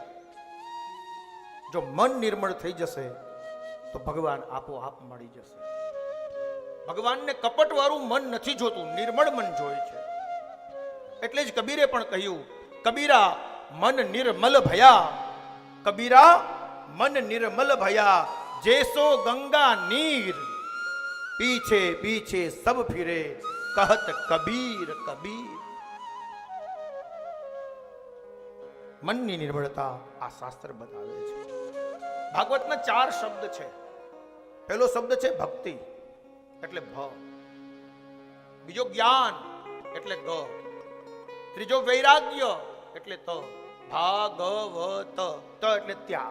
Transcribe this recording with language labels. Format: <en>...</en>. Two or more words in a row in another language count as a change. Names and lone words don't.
<gu>જો મન નિર્મળ થઈ જશે તો ભગવાન આપોઆપ મળી જશે। ભગવાનને કપટ વાળું મન નથી જોતું, નિર્મળ મન જોઈ છે। એટલે જ કબીરે પણ કહ્યું,</gu> <hi>कबीरा मन निर्मल भया, कबीरा मन निर्मल भया, जैसो गंगा नीर पीछे पीछे सब फिरे, कहत कबीर कबीर।</hi> <gu>મનની નિર્મળતા આ શાસ્ત્ર બતાવે છે। ભાગવતના 4 શબ્દ છે। પહેલો શબ્દ છે ભક્તિ એટલે ભ, બીજો જ્ઞાન એટલે ગ, ત્રીજો વૈરાગ્ય એટલે ત, ભાગવત ત એટલે ત્યાગ।</gu>